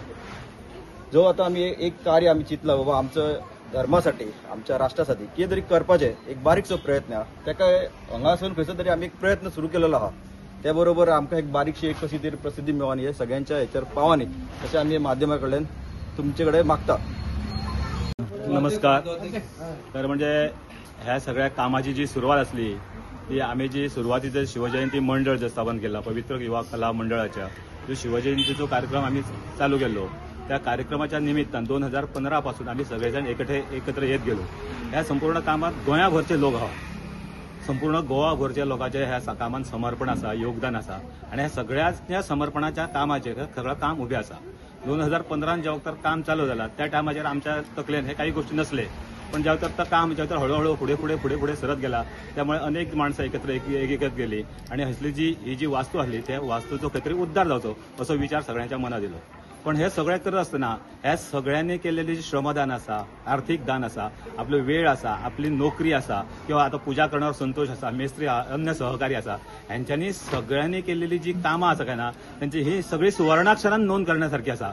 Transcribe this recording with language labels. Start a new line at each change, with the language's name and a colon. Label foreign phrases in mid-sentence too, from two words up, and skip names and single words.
Konkani: जो आता आमी एक कार्य आमी चिंतला बाबा आमच्या धर्मासाठी, आमच्या राष्ट्रासाठी कितें तरी करपाचें एक बारीकसो प्रयत्न आहा. तेका हांगासून खंयसर तरी आमी एक प्रयत्न सुरू केलेलो आहा. त्या बरोबर आमकां एक बारीकशी एक कशी तरी प्रसिद्धी मेळोनी, हे सगळ्यांच्या हेचेर पावनी अशें आमी माध्यमा कडल्यान तुमचे कडेन मागता. नमस्कार.
Marathi: तर म्हणजे ह्या सगळ्या कामाची जी सुरुवात असली ती आम्ही जी सुरुवातीचं शिवजयंती मंडळ जे स्थापन केला, पवित्र युवा कला मंडळाच्या जो शिवजयंतीचा कार्यक्रम आम्ही चालू केलो, त्या कार्यक्रमाच्या निमित्तान 2015 पासून आम्ही सगळेजण एकत्र येत गेलो.
Konkani: ह्या संपूर्ण कामात गोंयाभरचे लोक आहात, संपूर्ण गोवाभरच्या लोकांचे ह्या कामात समर्पण आसा, योगदान आसा आणि ह्या सगळ्या समर्पणाच्या कामाचे सगळं काम उभे आसा. 2015 जेव्हा तर काम चालू झालं त्या टायमाचेर आमच्या तकलेन हे काही गोष्टी नसले, पण जेव्हा तर काम जेव्हा तर हळूहळू पुढे सरत गेला, त्यामुळे अनेक माणसं एकत्र गेली आणि ही जी वास्तू आसली त्या वास्तूचो खंय तरी उद्धार जावचो असो विचार सगळ्यांच्या मनात येलो. पण हे सगळें करत असतना ह्या सगळ्यांनी केलेले जे श्रमदान आसा, आर्थिक दान आसा, आपलो वेळ आसा, आपली नोकरी आसा, किंवा आता पूजा करण्यावर संतोष आसा, मेस्त्री अन्य सहकारी आसा, ह्यांच्यांनी सगळ्यांनी केलेली जी कामां आसा काय ना त्यांची ही सगळी सुवर्णाक्षरान नोंद करण्यासारखी आसा.